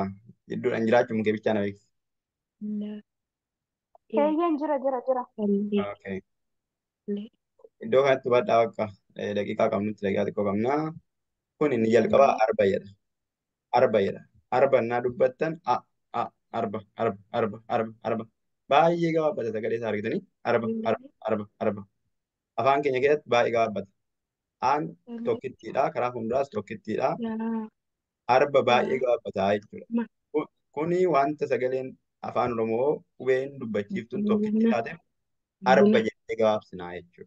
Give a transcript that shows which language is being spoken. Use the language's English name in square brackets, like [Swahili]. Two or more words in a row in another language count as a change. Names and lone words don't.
[Oromo] Iddoodhaan jiraachuun kee bichaa na beeksisa. Eeyyeen jira jira jira. Okay. Iddoo kanatti badhaa bakka daqiiqaa qabnutti daqiiqaa xiqqoo qabnaa. Kun inni jalqabaa arba jedha. Arba jedha. Arba innaa dubbattan a arba arba arba arba arba. Baay'ee gabaabbata sagalee isaa argitanii arba arba arba arba. Afaan keenya keessatti baay'ee gabaabbata. Aan tokkittiidha. Karaa fuulduraas tokkittiidha. Arba baay'ee gabaabbataa jechuudha. Kuni wanta sagaleen afaan Oromoo qubeen dubbachiiftuun tokkitti taateef arba jettee gabaabsinaa jechuudha.